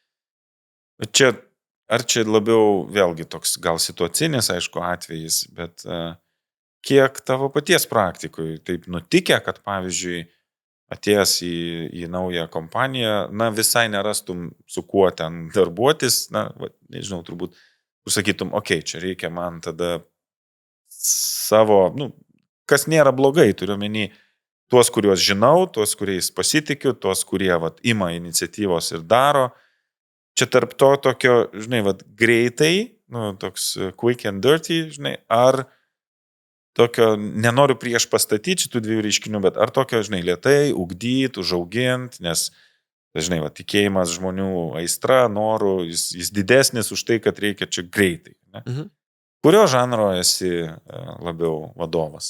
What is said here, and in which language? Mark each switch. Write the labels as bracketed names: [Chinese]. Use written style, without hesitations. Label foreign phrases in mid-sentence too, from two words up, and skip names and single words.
[Lithuanian] Ar čia labiau vėlgi toks gal situacinis, aišku, atvejis, bet kiek tavo paties praktikoje taip nutikę, kad pavyzdžiui, atėjęs į naują kompaniją, visai nerastum su kuo ten darbuotis, nežinau, turbūt, sakytum, čia reikia man tada savo, kas nėra blogai, turiu menį, tuos, kuriuos žinau, tuos, kuriais pasitikiu, tuos, kurie ima iniciatyvos ir daro. Čia tarp to tokio, greitai, toks [English] quick and dirty, [Lithuanian] ar tokio, nenoriu prieš pastatyti šitų dviejų reiškinių, bet ar tokio, lėtai, ugdyti, užauginti, nes, tikėjimas žmonių aistra, norų, jis didesnis už tai, kad reikia čia greitai. Ne? Mhm. Kurio žanro esi labiau vadovas?